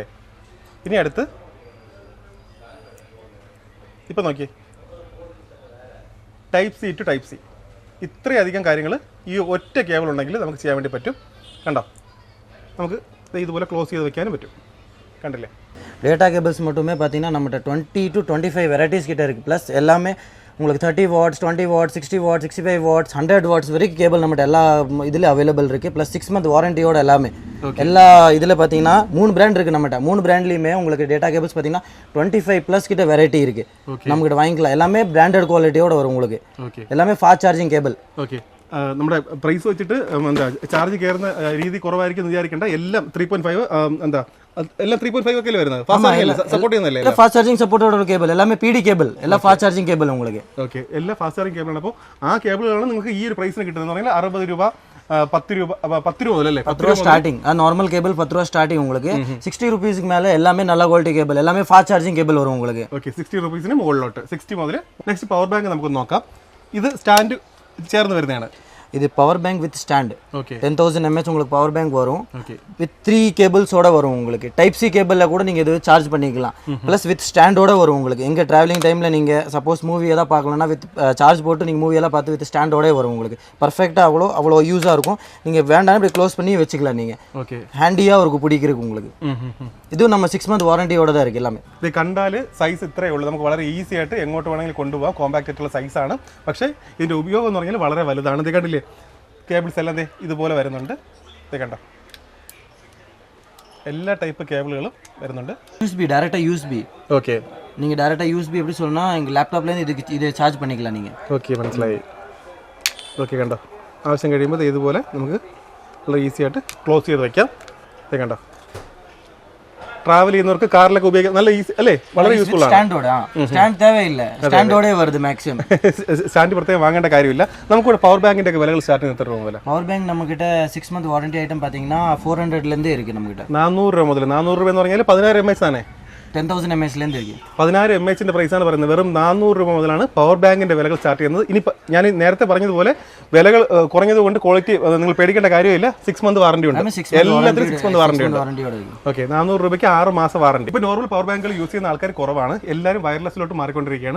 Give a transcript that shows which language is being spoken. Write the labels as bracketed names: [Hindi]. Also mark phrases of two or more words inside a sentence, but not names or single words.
[Malayalam] ഇനി അടുത്ത് ഇപ്പോൾ നോക്കിയേ, [English] Type C to Type C. [Malayalam] ഇത്രയധികം കാര്യങ്ങൾ ഈ ഒറ്റ കേബിൾ ഉണ്ടെങ്കിൽ നമുക്ക് ചെയ്യാൻ വേണ്ടി പറ്റും. കണ്ടോ, നമുക്ക് ഇതുപോലെ ക്ലോസ് ചെയ്ത് വെക്കാനും പറ്റും. കണ്ടില്ലേ? [Tamil] டேட்டா கேபிள்ஸ் மட்டுமே பார்த்தீங்கன்னா நம்மகிட்ட 20 to 25 வெரைட்டிஸ் கிட்ட இருக்குது. ப்ளஸ் எல்லாமே உங்களுக்கு 30 watts, 20 watts, 60 watts, 65 watts, 100 watts வரைக்கும் கேபிள் நம்மகிட்ட எல்லா இதில் அவைலபிள் இருக்குது. ப்ளஸ் 6 month வாரண்டியோட எல்லாமே எல்லா இதில் பார்த்தீங்கன்னா 3 பிராண்ட் இருக்குது நம்மகிட்ட. 3 பிராண்ட்லேயுமே உங்களுக்கு டேட்டா கேபிள்ஸ் பார்த்தீங்கன்னா 25+ கிட்ட வெரைட்டி இருக்குது. நம்மகிட்ட வாங்கிக்கலாம். எல்லாமே பிராண்டட் குவாலிட்டியோட வரும் உங்களுக்கு. எல்லாமே [English] fast charging [Tamil] കേബിൾ. [Malayalam] ഓക്കെ, നമ്മുടെ പ്രൈസ് വെച്ചിട്ട് ചാർജ് കയറുന്ന രീതി കുറവായിരിക്കും എന്ന് വിചാരിക്കേണ്ട. എല്ലാം 3.5 എല്ലാം 3.5 ഒക്കെ വരുന്നത്. സപ്പോർട്ട് ചെയ്യുന്നല്ലേ? [English] fast charging [Tamil] സപ്പോർട്ടോட കേബിൾ. എല്ലാമേ PD കേബിൾ. [Malayalam] എല്ലാം [English] fast charging [Malayalam] കേബിൾ உங்களுக்கு. ഓക്കെ, എല്ലാം [English] fast charging [Malayalam] കേബിളാണ്. അപ്പോൾ ആ കേബിളുകളാണ് നിങ്ങൾക്ക് ഈ ഒരു പ്രൈസിന് കിട്ടുന്നത്. പറഞ്ഞാൽ 60 രൂപ, 10 രൂപ മുതലല്ലേ? 10 രൂപ സ്റ്റാർട്ടിംഗ്. ആ നോർமல் കേബിൾ 10 രൂപ സ്റ്റാർട്ടിംഗ് உங்களுக்கு. [Tamil] 60 rupeesக்கு மேல எல்லாமே நல்ல குவாலிட்டி கேபிள். எல்லாமே [English] fast charging [Tamil] கேபிள் வரும் உங்களுக்கு. [Malayalam] ഓക്കെ, 60 rupeesന് മുകളിലോട്ട് 60 മുതൽ. [English] next power bank [Malayalam] നമുക്ക് നോക്കാം. ഇത് സ്റ്റാൻഡ് ചേർന്ന് വരുന്നതാണ്. [English] இது power bank with stand. [Tamil] ஓகே 10,000 mAh உங்களுக்கு [English] power bank [Tamil] வரும். ஓகே வித் 3 கேபிள்ஸோட வரும் உங்களுக்கு. [English] Type C [Tamil] கேபிளில் கூட நீங்கள் இது சார்ஜ் பண்ணிக்கலாம். ப்ளஸ் வித் ஸ்டாண்டோட வரும் உங்களுக்கு. எங்கே ட்ராவலிங் டைமில் நீங்கள் சப்போஸ் மூவி எதாவது பார்க்கலன்னா வித் சார்ஜ் போட்டு நீங்கள் மூவியெல்லாம் பார்த்து வித் ஸ்டாண்டோடே வரும் உங்களுக்கு. பர்ஃபெக்டாக அவ்வளோ யூஸாக இருக்கும். நீங்கள் வேண்டாம் இப்படி க்ளோஸ் பண்ணி வச்சுக்கலாம் நீங்கள். ஓகே ஹேண்டியாக இருக்கும் பிடிக்கிறதுக்கு உங்களுக்கு. இதுவும் நம்ம 6 month വാറണ്ടിയോടെ தான் இருக்குது എല്ലാമേ. [Malayalam] ഇത് കണ്ടാൽ സൈസ് ഇത്രയേ ഉള്ളൂ. നമുക്ക് വളരെ ഈസി ആയിട്ട് എങ്ങോട്ട് വേണമെങ്കിലും കൊണ്ടുപോകാം. കോമ്പാക്റ്റ് ആയിട്ടുള്ള സൈസാണ്. പക്ഷേ ഇതിൻ്റെ ഉപയോഗം എന്ന് പറഞ്ഞാൽ വളരെ വലുതാണ്. ഇത് കണ്ടില്ലേ, കേബിൾസ് എല്ലാം ഇതുപോലെ വരുന്നുണ്ട്. ഇത് കണ്ടോ, എല്ലാ ടൈപ്പ് കേബിളുകളും വരുന്നുണ്ട്. USB ഡയറക്റ്റാக USB. ഓക്കെ, [Tamil] நீங்கள் டேரெக்டாக USB எப்படி சொல்லணும்னா எங்கள் லேப்டாப்லேருந்து இதை சார்ஜ் பண்ணிக்கலாம் நீங்கள். [Malayalam] ഓക്കെ, മനസ്സിലായി. ഓക്കെ, കണ്ടോ, ആവശ്യം കഴിയുമ്പോൾ ഇതുപോലെ നമുക്ക് വളരെ ഈസി ആയിട്ട് ക്ലോസ് ചെയ്ത് വയ്ക്കാം. ഇത് കണ്ടോ, ട്രാവൽ ചെയ്യുന്നവർക്ക് കാറിലൊക്കെ ഉപയോഗിക്കാം. നല്ല ഈസി അല്ലേ, വളരെ യൂസ്ഫുൾ ആണ്. സ്റ്റാൻഡ് தேவையில்லை, സ്റ്റാൻഡോടെ വരുത് മാക്സിമം. സ്റ്റാൻഡ് പ്രത്യേകം വാങ്ങേണ്ട കാര്യമില്ല. നമുക്കിവിടെ പവർ ബാങ്കിന്റെ ഒക്കെ വിലകൾ സ്റ്റാർട്ട് ചെയ്യുന്ന എത്ര രൂപ വില? [English] power bank [Tamil] നമുക്കിட்ட 6 month വാറണ്ടി ഐറ്റം பார்த்தீங்கன்னா 400லேருந்தே இருக்குது നമുക്കിட்ட. [Malayalam] 400 രൂപ മുതൽ. 400 രൂപ എന്ന് പറഞ്ഞാൽ 16 mAh ആണ്. [Tamil] 10,000 mAh-லேருந்து இருக்குது. [Malayalam] 16 mAh പ്രൈസാണ് പറയുന്നത്. വെറും 400 രൂപ മുതലാണ് പവർ ബാങ്കിന്റെ വിലകൾ സ്റ്റാർട്ട് ചെയ്യുന്നത്. ഇനി ഞാൻ നേരത്തെ പറഞ്ഞതുപോലെ വിലകൾ കുറഞ്ഞതുകൊണ്ട് ക്വാളിറ്റി നിങ്ങൾ പേടിക്കേണ്ട കാര്യമില്ല. 6 month വാറണ്ടി ഉണ്ട്. എല്ലാത്തിനും 6 month വാറണ്ടി ഉണ്ട്. ഓക്കെ, 400 രൂപയ്ക്ക് 6 മാസം വാറണ്ടി. ഇപ്പോൾ നോർമൽ പവർ ബാങ്കുകൾ യൂസ് ചെയ്യുന്ന ആൾക്കാർ കുറവാണ്. എല്ലാവരും വയർലെസ്സിലോട്ട് മാറിക്കൊണ്ടിരിക്കുകയാണ്.